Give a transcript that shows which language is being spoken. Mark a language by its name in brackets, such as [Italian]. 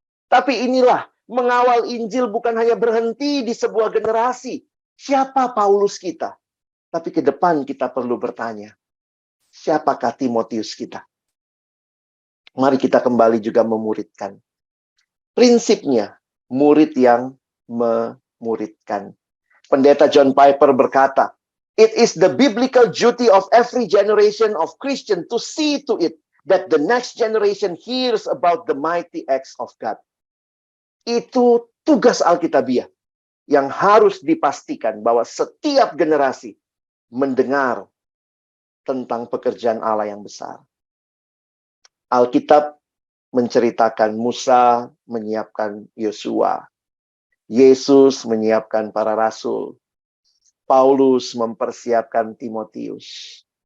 [Indonesian] Tapi inilah, mengawal Injil bukan hanya berhenti di sebuah generasi. Siapa Paulus kita? Tapi ke depan kita perlu bertanya, siapakah Timotius kita? Mari kita kembali juga memuridkan. Prinsipnya, murid yang memuridkan. Pendeta John Piper berkata, [English] "It is the biblical duty of every generation of Christian to see to it that the next generation hears about the mighty acts of God." [Indonesian] Itu tugas Alkitabiah yang harus dipastikan bahwa setiap generasi mendengar tentang pekerjaan Allah yang besar. Alkitab menceritakan Musa menyiapkan Yosua, Yesus menyiapkan para rasul, Paulus mempersiapkan Timotius.